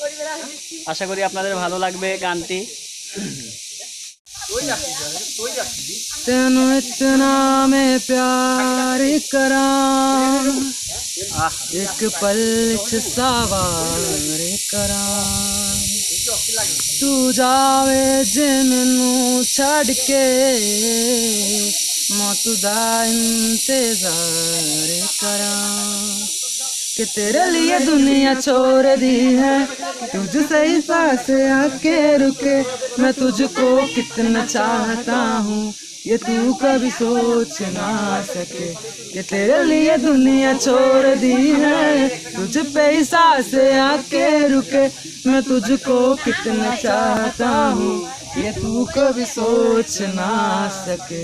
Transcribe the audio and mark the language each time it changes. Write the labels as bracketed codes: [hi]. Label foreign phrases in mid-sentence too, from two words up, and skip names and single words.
[bn] আশা করি আপনাদের ভালো লাগবে গানটি। [pa] ਤੈਨੂੰ ਇਤਨਾ ਮੈਂ ਪਿਆਰ ਕਰਾਂ, ਇੱਕ ਪਲ ਚ ਸਵਾਰ ਕਰਾਂ, ਤੂੰ ਜਾਵੇ ਜੇ ਮੈਨੂੰ ਛੱਡ ਕੇ, ਮੌਤ ਦਾ ਇੰਤਜ਼ਾਰ ਕਰਾਂ, [hi] कि तेरे लिए दुनिया छोड़ दी है, तुझसे ही सांस आके रुके, मैं तुझको कितना चाहता हूँ ये तू कभी सोच ना सके, कि तेरे लिए दुनिया छोड़ दी है, तुझ पे ही सांस आके रुके, मैं तुझको कितना चाहता हूँ ये तू कभी सोच ना सके।